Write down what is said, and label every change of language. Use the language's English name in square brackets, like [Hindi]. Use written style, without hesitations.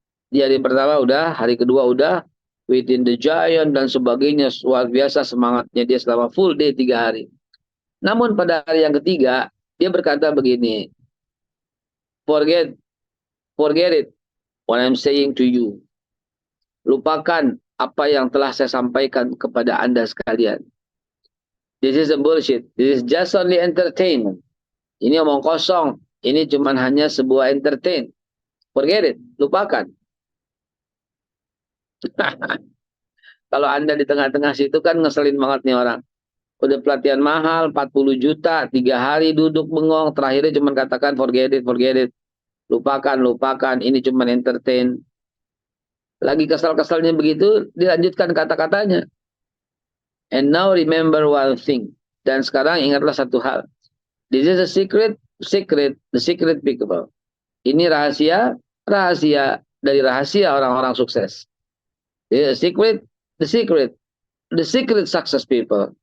[Indonesian] Di hari pertama udah, hari kedua udah, Within the Giant dan sebagainya, luar biasa semangatnya dia selama full day 3 hari. Namun pada hari yang ketiga, dia berkata begini, [English] forget, forget it, what I'm saying to you. [Indonesian] Lupakan apa yang telah saya sampaikan kepada Anda sekalian. [English] This is a bullshit. This is just only entertainment. [Indonesian] Ini omong kosong. Ini cuma hanya sebuah entertain. [English] Forget it. [Indonesian] Lupakan. Kalau Anda di tengah-tengah situ kan ngeselin banget nih orang. Udah pelatihan mahal, 40 juta, 3 hari duduk bengong. Terakhirnya cuma katakan [English] forget it, forget it. [Indonesian] Lupakan, lupakan. Ini cuma entertain. Lagi kesal-kesalnya begitu, dilanjutkan kata-katanya. [English] And now remember one thing. [Indonesian] Dan sekarang ingatlah satu hal. [English] This is a secret, the secret people. [Indonesian] Ini rahasia, rahasia dari rahasia orang-orang sukses. [English] This is a secret, the secret success people.